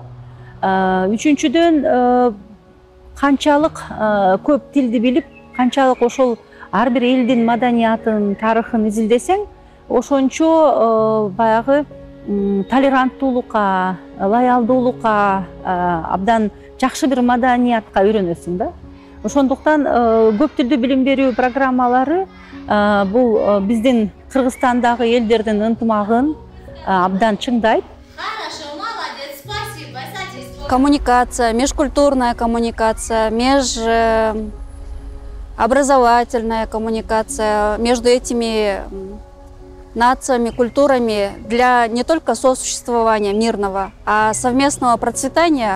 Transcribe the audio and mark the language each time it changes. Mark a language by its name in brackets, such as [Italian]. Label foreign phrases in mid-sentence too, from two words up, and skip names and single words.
[Kyrgyz] Үчүнчүдөн канчалык көп тилди билип, канчалык ошол ар бир элдин маданиятын, тарыхын изилдесең, ошончо баягы толеранттуулукка, лоялдуулукка, абдан жакшы бир маданиятка үйрөнөсүң да. Ошондуктан көп тилдүү билим берүү программалары бул биздин Кыргызстандагы элдердин ынтымагын абдан чыңдайт. [Russian] Хорошо, молодец, спасибо. Коммуникация, межкультурная коммуникация, межобразовательная коммуникация между этими нациями, культурами для не только сосуществования мирного, а совместного процветания.